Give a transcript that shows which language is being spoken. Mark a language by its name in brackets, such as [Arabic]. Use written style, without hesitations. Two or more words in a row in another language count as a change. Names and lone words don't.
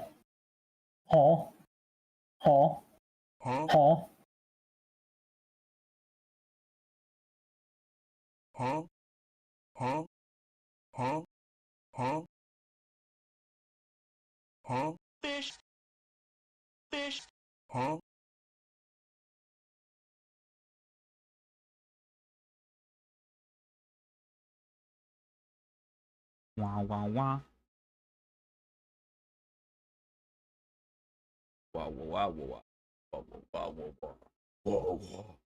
[English] Oh. Oh. Oh. Huh? Huh? Huh? Huh? Huh? Fish. Fish. Huh? Wah wah wah. Wah wah wah wah. Wah wah wah wah. Wah wah.